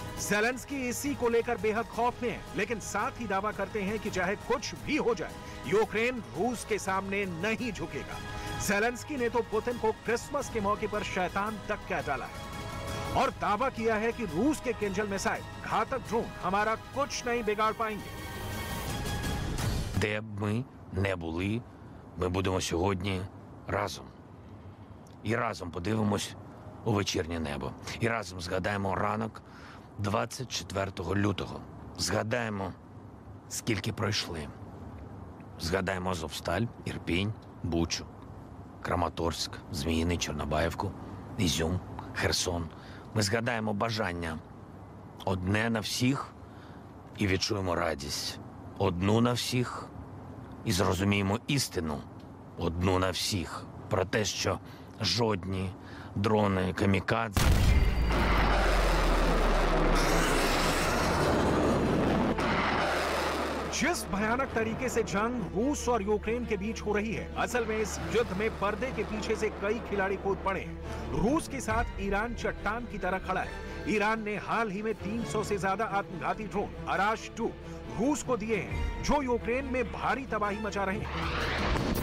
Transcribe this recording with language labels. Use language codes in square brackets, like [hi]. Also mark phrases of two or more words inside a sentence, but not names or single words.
[hi] ज़ेलेंस्की इसी को लेकर बेहद खौफ में है, लेकिन साथ ही दावा करते हैं कि चाहे कुछ भी हो जाए, यूक्रेन रूस के सामने नहीं झुकेगा। ज़ेलेंस्की ने तो पुतिन को क्रिसमस के मौके पर शैतान तक कह डाला है और दावा किया है कि रूस के किंजल मिसाइल, घातक ड्रोन हमारा कुछ नहीं बिगाड़ पाएंगे। [uk] Де б ми не були, ми будемо сьогодні разом. І разом подивимось у вечірнє небо. І разом згадаємо ранок 24 лютого. Згадаємо, скільки пройшли. Згадаємо Азовсталь, Ірпінь, Бучу, Краматорськ, Зміїний, Чорнобаївку, Ізюм, Херсон. Ми згадаємо бажання одне на всіх і відчуємо радість. Одну на всіх і зрозуміємо істину одну на всіх про те, що жодні дрони камікадзе [hi] जिस भयानक तरीके से जंग रूस और यूक्रेन के बीच हो रही है, असल में इस युद्ध में पर्दे के पीछे से कई खिलाड़ी कूद पड़े हैं। रूस के साथ ईरान चट्टान की तरह खड़ा है। ईरान ने हाल ही में 300 से ज्यादा आत्मघाती ड्रोन अराश 2 रूस को दिए हैं, जो यूक्रेन में भारी तबाही मचा रहे हैं।